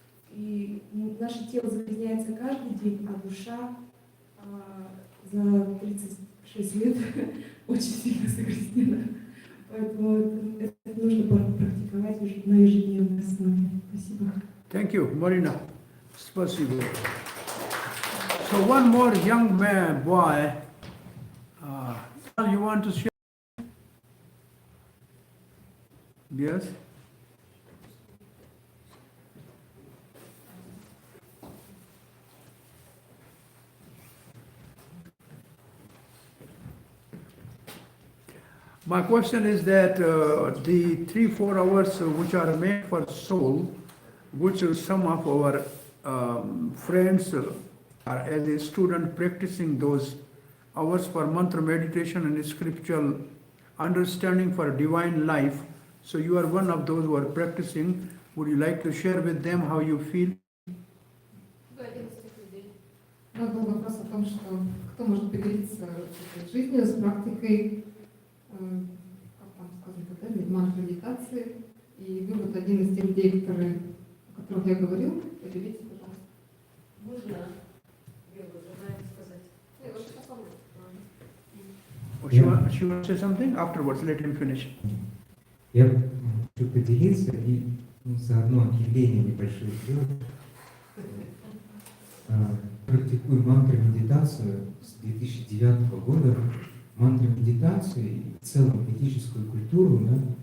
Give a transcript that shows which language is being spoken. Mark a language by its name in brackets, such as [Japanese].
[Russian] И наше тело загрязняется каждый день, а душа за 36 лет очень сильно загрязнена. Поэтому это нужно практиковать на ежедневной основе. Спасибо. [English] Thank you, Marina. [Russian] Спасибо. [English] So one more young man, boy, you want to share? Yes? My question is that the 3-4 hours which are made for soul, which some of our friends are as a student practicing those hours for mantra meditation and spiritual understanding for divine life. So you are one of those who are practicing. Would you like to share with them how you feel? [Russian] У нас был вопрос о том, что кто может поделиться этой жизнью с практикой, как там сказано, манtra-медитации. И вы вот один из тех людей, о которых я говорил. Поделитесь, пожалуйста. Можно я желаю сказать? Я лучше посмотрю. [English] She will say something afterwards. Let him finish. [Russian] Я хочу поделиться и заодно объявление небольшое сделать. Практикую мантра-медитацию с 2009 года. Мантра-медитацию и в целом ведическую культуру, да?